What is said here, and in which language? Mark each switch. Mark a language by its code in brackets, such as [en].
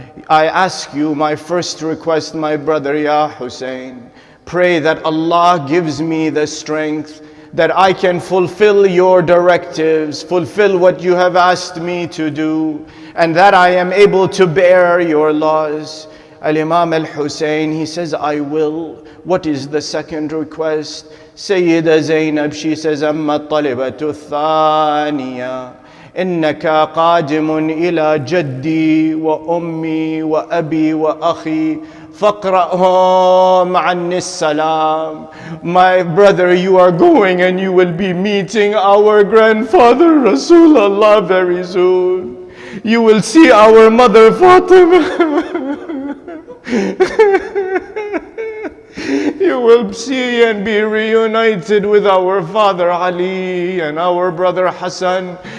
[en] I ask you, my first request, my brother, Ya Hussein, pray that Allah gives me the strength that I can fulfill your directives, fulfill what you have asked me to do, and that I am able to bear your laws. Al-Imam al-Hussein, he says, I will. What is the second request? [ar] Sayyida Zainab, [en] she says, [ar] أما الطلبة الثانية إنك قادم إلى جدي وأمي وأبي وأخي فَقْرَأْهُمْ عَنِّ السَّلَامِ. [en] My brother, you are going and you will be meeting our grandfather Rasulullah very soon. You will see our mother Fatima. You will see and be reunited with our father Ali and our brother Hassan.